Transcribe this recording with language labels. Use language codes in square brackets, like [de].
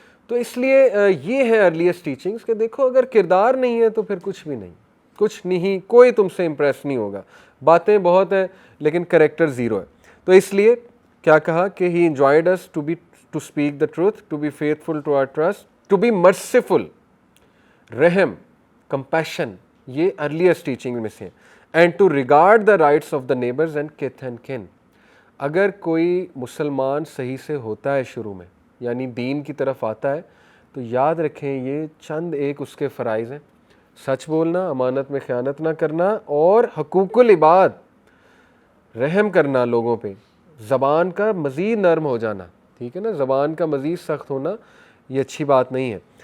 [ur] تو اس لیے یہ ہے ارلیسٹ ٹیچنگز کہ دیکھو اگر کردار نہیں ہے تو پھر کچھ بھی نہیں, کچھ نہیں, کوئی تم سے امپریس نہیں ہوگا. باتیں بہت ہیں لیکن کریکٹر زیرو ہے. تو اس لیے کیا کہا کہ [en] he enjoined us to speak the truth, to be faithful to our trust, to be merciful, رحم, compassion, [ur] یہ ارلیسٹ ٹیچنگ میں سے. [en] And to regard the rights of the neighbours and kith and kin. [ur] اگر کوئی مسلمان صحیح سے ہوتا ہے شروع میں, یعنی دین کی طرف آتا ہے, تو یاد رکھیں یہ چند ایک اس کے فرائض ہیں. سچ بولنا, امانت میں خیانت نہ کرنا, اور حقوق العباد, رحم کرنا لوگوں پہ, زبان کا مزید نرم ہو جانا, ٹھیک ہے نا, زبان کا مزید سخت ہونا یہ اچھی بات نہیں ہے.